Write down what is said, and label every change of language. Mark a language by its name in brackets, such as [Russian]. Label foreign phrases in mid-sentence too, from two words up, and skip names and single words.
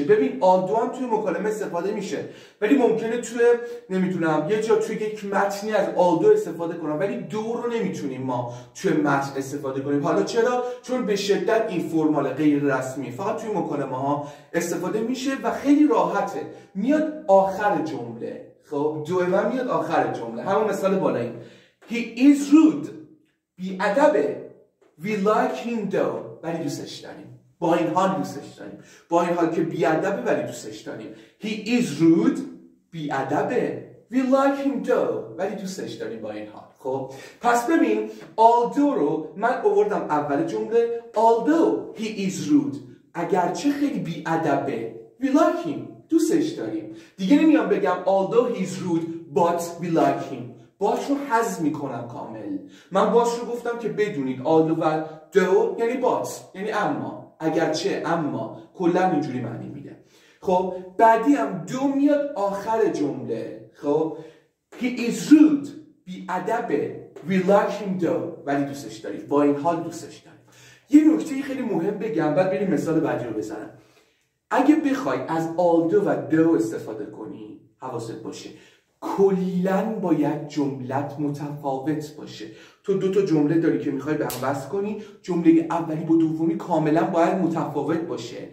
[Persian] ببین although هم توی مکالمه استفاده میشه ولی ممکنه توی نمیدونم یه جا توی یک متنی از although استفاده کنم ولی دو رو نمیتونیم ما توی متن استفاده کنیم. حالا چرا؟ چون به شدت این فرمال غیر رسمی فقط توی مکالمه ها استفاده میشه و خیلی راحته، میاد آخر جمله. خب دو من میاد آخر جمله، همون مثال بالایی [English] he is rude، [Persian] بی‌ادبه، [English] we like him though، [Persian] ولی دوستش داریم. با این حال دوستش داریم، با این حال که بی‌ادبه ولی دوستش داریم. [English] he is rude، بی‌ادبه، we like him though، [Persian] ولی دوستش داریم با این حال. خب پس ببین although رو من آوردم اول جمله، [English] although he is rude، [Persian] اگرچه خیلی بی‌ادبه، [English] we like him، [Persian] دوستش داریم. دیگه نمیام بگم [English] although he is rude but we like him، [Persian] باش رو حذف میکنم کامل. من باش رو گفتم که بدونید although و though یعنی بات، یعنی اما، اگرچه، اما، کلا اینجوری معنی میده. خب بعدی هم دو میاد آخر جمله. [English] خب he is rude، بی‌ادبه، we like him though، [Persian] ولی دوستش داریم، با این حال دوستش داریم. یه نکته خیلی مهم بگم بعد بریم مثال بعدی رو بزنم. اگه بخوای از although و though استفاده کنی حواست باشه کلاً باید جملت متفاوت باشه. تو دو تا جمله داری که میخوای به هم وصل کنی، جمله اولی با دومی کاملا باید متفاوت باشه.